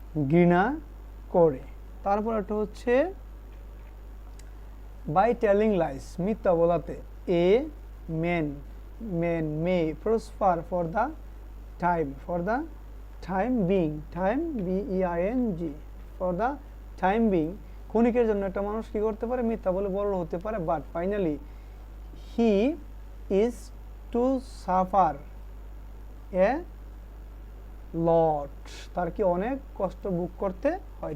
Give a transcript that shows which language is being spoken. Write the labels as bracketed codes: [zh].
[bn] ঘৃণা করে। তারপর একটা হচ্ছে [en] by telling lies, [bn] মিথ্যা বলাতে। [en] a man may prosper for the time BEING, for the time being, [bn] ক্ষণিকের জন্য একটা মানুষ কি করতে পারে, মিথ্যা বলে বড় হতে পারে, [en] but finally he is to suffer a lot, [bn] তার কি অনেক কষ্ট ভোগ করতে হয়।